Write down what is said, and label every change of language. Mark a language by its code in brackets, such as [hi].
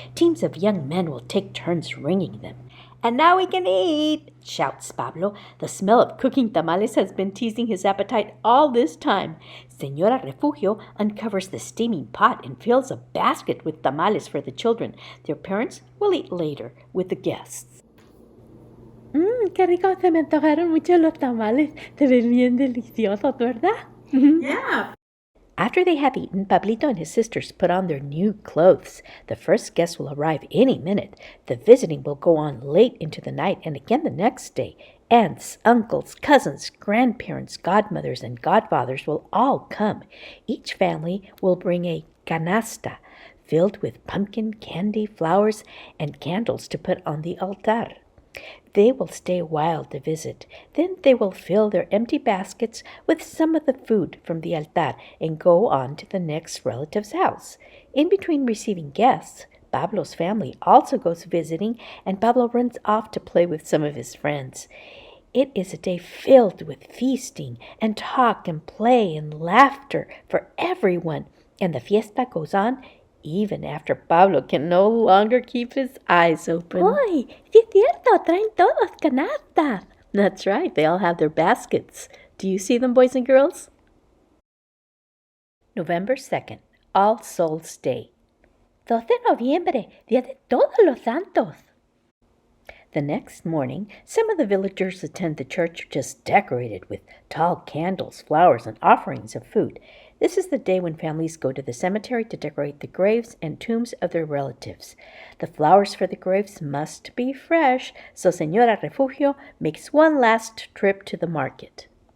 [en] Teams of young men will take turns ringing them. "And now we can eat," shouts Pablo. The smell of cooking tamales has been teasing his appetite all this time. Señora Refugio uncovers the steaming pot and fills a basket with tamales for the children. Their parents will eat later with the guests. [es] Qué rico, se me antojaron mucho los tamales. Se ven bien deliciosos, ¿verdad? [en] Yeah. After they have eaten, Pablito and his sisters put on their new clothes. The first guests will arrive any minute. The visiting will go on late into the night and again the next day. Aunts, uncles, cousins, grandparents, godmothers, and godfathers will all come. Each family will bring a canasta filled with pumpkin, candy, flowers, and candles to put on the altar. They will stay a while to visit. Then they will fill their empty baskets with some of the food from the altar and go on to the next relative's house. In between receiving guests, Pablo's family also goes visiting, and Pablo runs off to play with some of his friends. It is a day filled with feasting and talk and play and laughter for everyone, and the fiesta goes on even after Pablo can no longer keep his eyes open. ¡Uy! [es] Sí es cierto, traen todos canastas. [en] That's right, they all have their baskets. Do you see them, boys and girls? November 2nd, All Souls Day. [es] 2 de noviembre, Día de Todos los Santos. [en] The next morning, some of the villagers attend the church, which is decorated with tall candles, flowers, and offerings of food. This is the day when families go to the cemetery to decorate the graves and tombs of their relatives. The flowers for the graves must be fresh, so Señora Refugio makes one last trip to the market.